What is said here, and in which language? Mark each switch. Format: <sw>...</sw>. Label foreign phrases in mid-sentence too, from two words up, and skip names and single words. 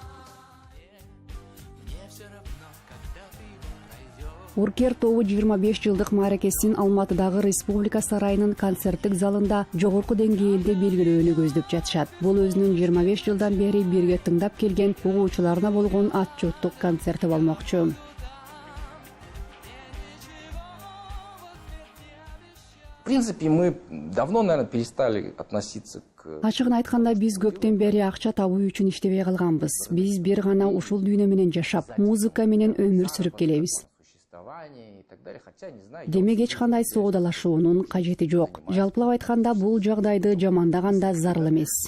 <ky>Уркер тобу 25 жылдык мааракесин Алматыдагы Республика сарайынын концерттик залында жогорку деңгээлде белгилөөнү көздөп жатышат. Бул өзүнүн 25 жылдан бери бирге тыңдап келген угуучуларына болгон отчеттук концерти болмокчу.</ky> <ru>В принципе, мы давно, наверное, перестали относиться к...</ru> <ky>Ачыгын айтканда биз көптөн бери акча табуу үчүн иштебей калганбыз. Биз бир гана ушул дүйнө менен жашап, музыка менен өмүр сүрүп келебиз. Демек эч кандай соодалашуунун кажети жок. Жалпылап айтканда бул жагдайды жамандаганда зарыл эмес.</ky>